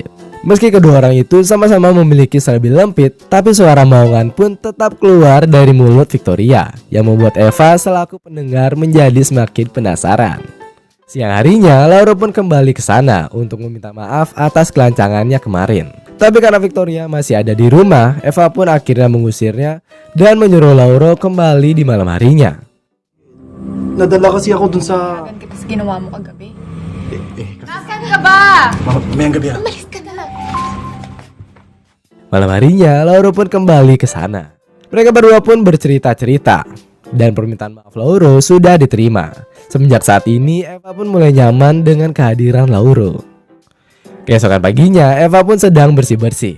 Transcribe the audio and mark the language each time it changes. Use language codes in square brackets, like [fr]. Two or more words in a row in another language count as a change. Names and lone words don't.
[id] Meski kedua orang itu sama-sama memiliki serabi lempit, tapi suara maungan pun tetap keluar dari mulut Victoria, yang membuat Eva selaku pendengar menjadi semakin penasaran. Siang harinya Laura pun kembali ke sana untuk meminta maaf atas kelancangannya kemarin. Tapi karena Victoria masih ada di rumah, Eva pun akhirnya mengusirnya dan menyuruh Laura kembali di malam harinya. [tl] Nadala kasi ako dun sa... Kan kita sa ginawa mo kagabi. kasi Nasaan ka ba? mamayang gabi ah. Umalis ka na. [id] Malam harinya Laura pun kembali ke sana. Mereka berdua pun bercerita-cerita dan permintaan maaf Laura sudah diterima. Semenjak saat ini Eva pun mulai nyaman dengan kehadiran Laura. Keesokan paginya Eva pun sedang bersih-bersih.